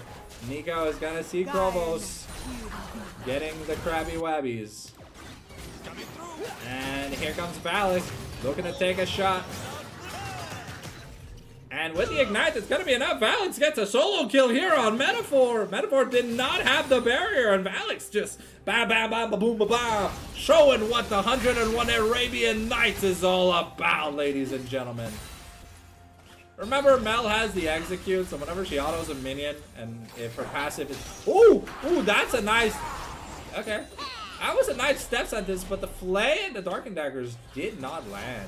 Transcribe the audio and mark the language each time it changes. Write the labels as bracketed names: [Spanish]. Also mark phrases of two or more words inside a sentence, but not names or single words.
[English] Nico is gonna see Krovos getting the Krabby Wabbies. And here comes Valix looking to take a shot. And with the Ignite, it's gonna be enough. Valix gets a solo kill here on Metaphor. Metaphor did not have the barrier, and Valix just bam, bam, bam, ba boom, ba ba, showing what the 101 Arabian Nights is all about, ladies and gentlemen. Remember, Mel has the execute, so whenever she autos a minion, and if her passive is... Ooh! Ooh, that's a nice... Okay. That was a nice step sentence, but the Flay and the Darkened Daggers did not land.